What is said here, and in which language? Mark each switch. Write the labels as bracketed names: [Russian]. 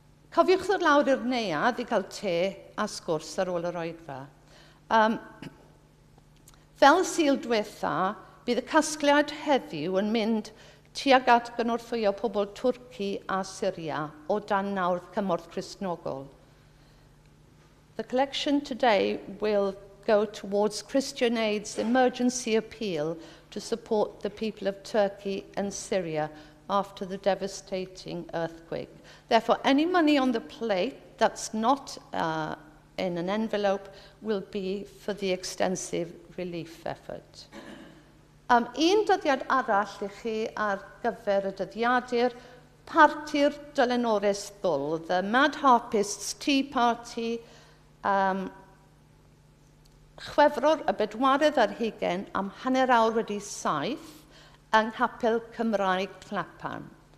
[Welsh] Cofiwch ddod lawr i'r neuadd i gael te a sgwrs ar ôl yr oedfa. Fel Sul diwetha, bydd y casgliad heddiw yn mynd tuag at gynorthwyo pobl Twrci a Syria o dan nawdd cymorth Cristnogol. [English] The collection today will go towards Christian Aid's emergency appeal to support the people of Turkey and Syria after the devastating earthquake. Therefore, any money on the plate that's not in an envelope will be for the extensive relief effort. [Welsh] Un dyddiad arall i chi ar gyfer y dyddiadur, parti'r Dylanores Ddwl, the Mad Harpists Tea Party, chwefror y bedwaredd ar 20 am hanner awr wedi 7 yng Nghapel Cymraeg Clapan.